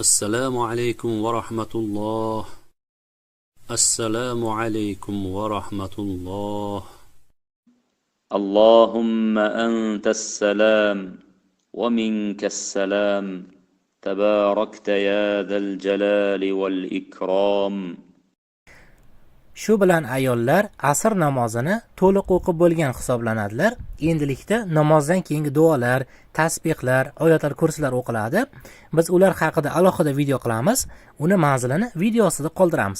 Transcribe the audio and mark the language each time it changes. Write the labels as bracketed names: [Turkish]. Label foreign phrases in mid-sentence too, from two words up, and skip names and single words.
[Arabic] السلام عليكم ورحمة الله. السلام عليكم ورحمة الله. اللهم أنت السلام ومنك السلام تباركت يا ذا الجلال والإكرام. [Uzbek] Shu bilan ayollar asr namozini to'liq o'qib bo'lgan hisoblanadilar. Endilikda namozdan keyingi duolar, tasbihlar, oyatul kursilar o'qiladi. Biz ular haqida alohida video qilamiz. Uni manzilini video ostida qoldiramiz.